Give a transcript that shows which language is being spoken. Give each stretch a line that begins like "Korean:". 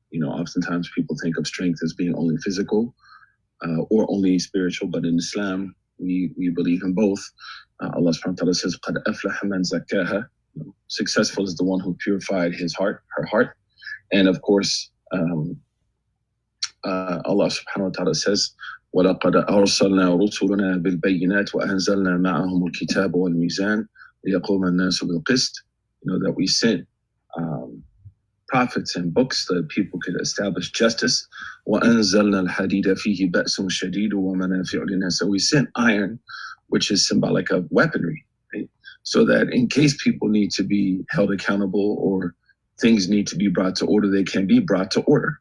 English: Oftentimes people think of strength as being only physical or only spiritual, but in Islam, we believe in both. Allah subhanahu wa ta'ala says,
Arabic: قَدْ أَفْلَحَ مَنْ زَكَّاهَا.
English: Successful is the one who purified her heart. And of course, Allah subhanahu wa ta'ala says,
Arabic: وَلَقَدْ أَرْسَلْنَا رُسُلَنَا بِالْبَيِّنَاتِ وَأَنزَلْنَا مَعَهُمُ الْكِتَابَ وَالْمِيزَانَ لِيَقُومَ النَّاسُ بِالْقِسْطِ.
English: That we sent prophets and books that people could establish justice.
Arabic: وَأَنزَلْنَا الْحَدِيدَ فِيهِ بَأْسٌ شَدِيدٌ وَمَنَافِعُ لِلنَّاسِ.
English: So we sent iron, which is symbolic of weaponry, right? So that in case people need to be held accountable or things need to be brought to order, they can be brought to order.